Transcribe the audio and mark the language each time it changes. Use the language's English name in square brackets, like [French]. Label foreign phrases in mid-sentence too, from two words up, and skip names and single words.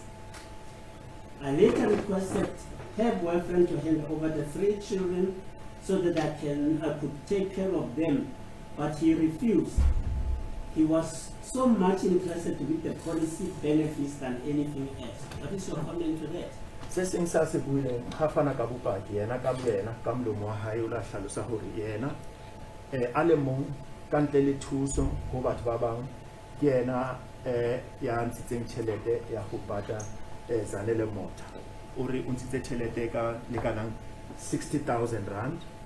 [English] I later requested her boyfriend to hand over the 3 children so that I could take care of them, but he refused. He was so much interested with the policy benefits than anything else. What is your comment to that? [Southern Sotho] Se seng sa se buileng ga fana ka bopaki yena ka bolena ka molomo wa hae o la hlalosa hore yena a le mong ka ntle le thuso ho batho ba bang ke yena ya ntshitseng tjhelete ya ho pata Zanele Mota o re o ntshitse tjhelete ka lekanang 60,000 rand